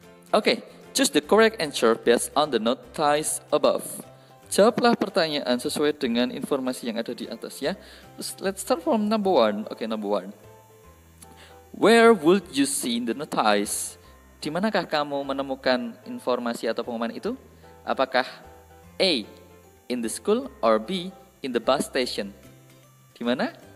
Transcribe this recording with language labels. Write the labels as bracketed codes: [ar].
[en] Oke, choose the correct answer based on the notice above. [id] Jawablah pertanyaan sesuai dengan informasi yang ada di atas ya. [en] Let's start from number 1. Oke, number 1. Where would you see the notice? [id] Di manakah kamu menemukan informasi atau pengumuman itu? Apakah A, [en] in the school, [id] or B, [en] in the bus station? [id] Di mana?